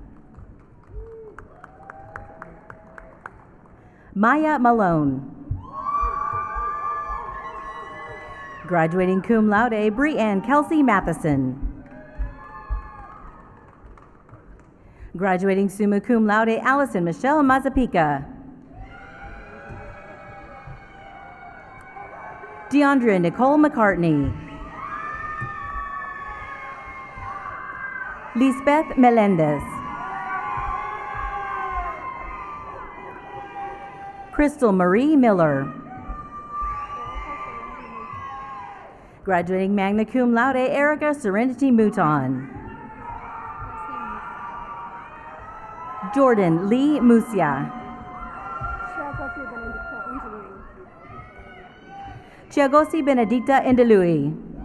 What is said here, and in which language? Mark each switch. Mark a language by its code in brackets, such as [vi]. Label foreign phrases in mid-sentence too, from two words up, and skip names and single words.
[en] Maya Malone. Graduating [la] cum laude, [en] Brianne Kelsey Matheson. Graduating [la] summa cum laude, [en] Allison Michelle Mazzapica. Deandra Nicole McCartney. Lisbeth Melendez. Crystal Marie Miller. Graduating [la] magna cum laude, [en] Erica Serenity Mouton. Jordan Lee Musia. Chiagosi Benedicta Indelui.